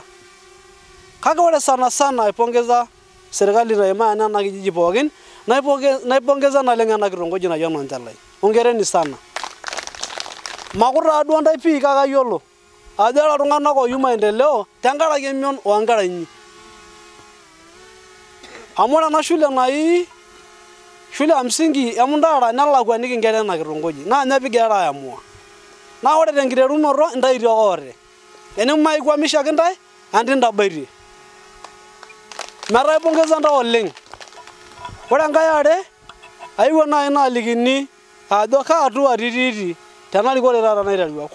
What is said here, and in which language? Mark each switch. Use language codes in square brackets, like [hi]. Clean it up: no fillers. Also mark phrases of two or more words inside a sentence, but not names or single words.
[mas] Kake ore sana aipongeza serikali naima ena kijiji pookin, naipongeza naleng ena kitongoji naji Nonjalai. [sw] Hongereni sana. [mas] Makutaa duo ntae pii kake ayiolo ajo ore iltung'anak oyieu maendeleo tenkaraki emion oonkera inyi. Amu ore ena shule nai [sw] shule ya msingi ya Mundarara [mas] nelakwaniki nkera ena kitongoji naa ninye pigira aamua. Naa ore tenkiterunoto ntae tiokote. Enemaikuamishaki ntae andi ntabaitie. Metaa aipongeza ntae oleng. Ore enkae are ayieu nai naalikini ajo kaa hatua titiiti tena rikore taata naiterua.